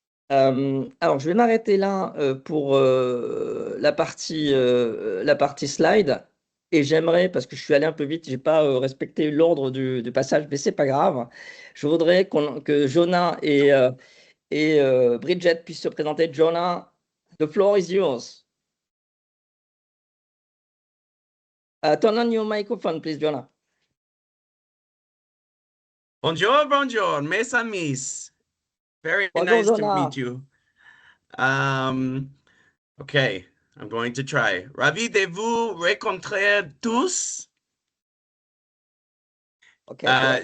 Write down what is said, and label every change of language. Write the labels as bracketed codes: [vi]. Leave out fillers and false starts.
[fr] Alors, je vais m'arrêter là pour la partie slide. Et j'aimerais, parce que je suis allé un peu vite, je n'ai pas respecté l'ordre du passage, mais ce n'est pas grave. Je voudrais que Jonah et Bridget puissent se présenter. [en] Jonah, the floor is yours. Turn on your microphone, please, Jonah. [fr] Bonjour, bonjour, mes amis. [en] Very [fr] Bonjour, [en] nice to Jonah. meet you. Okay, I'm going to try. [fr] Ravi de vous rencontrer tous. [en] Okay,